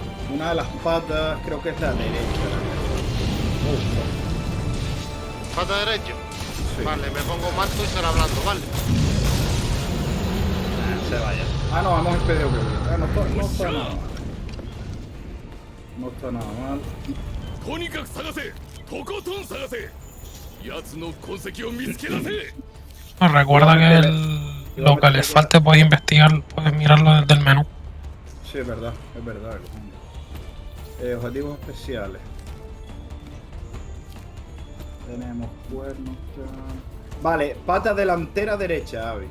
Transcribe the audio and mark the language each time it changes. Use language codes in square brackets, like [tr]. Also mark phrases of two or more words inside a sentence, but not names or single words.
[es] Una de las patas creo que es la derecha. ¿Pata derecha? Sí. Vale, me pongo marco y será hablando, ¿vale? Se vaya. Ah, no, hemos impedido que no está nada mal. No está nada mal. [ja] とにかく探せ、とことん探せ。奴の痕跡を見つけ出せ。 [es] Recuerda que lo que les falte puedes investigar, puedes mirarlo desde el menú. Sí, es verdad. Objetivos especiales. Tenemos cuernos. Vale, pata delantera derecha, Avi.